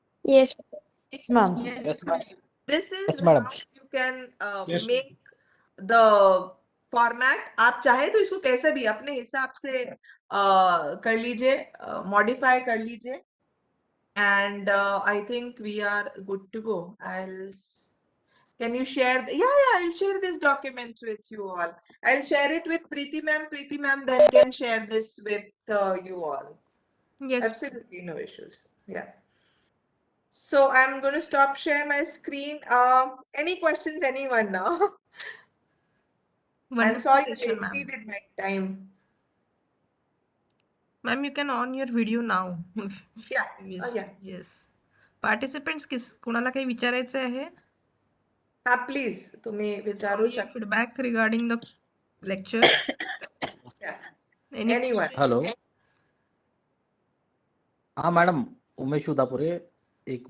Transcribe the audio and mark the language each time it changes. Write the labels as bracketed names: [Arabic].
[English] Yes. Yes, ma'am. Yes. This is Yes, madam. how you can Yes. make the format. [Hindi] आप चाहे तो इसको कैसे भी अपने हिसाब से कर लीजिए, मॉडिफाई कर लीजिए. [English] And I think we are good to go. Can you share? Yeah, I'll share this document with you all. I'll share it with Preeti ma'am. Preeti ma'am then can share this with you all. Yes. Absolutely no issues. Yeah. So I'm going to stop share my screen. Any questions, anyone now? I'm Wonderful sorry I session, ma'am. exceeded my time. Ma'am, you can on your video now. Yeah. Yes. Yeah. Yes. [Marathi] Participants कोणाला काही विचारायचं आहे? हाँ, please. तुम्ही विचारू शकता. [English] Feedback regarding the lecture. Yeah. Any Anyone. question? Hello. [Hindi] हाँ madam, Umesh उदापुरे. एक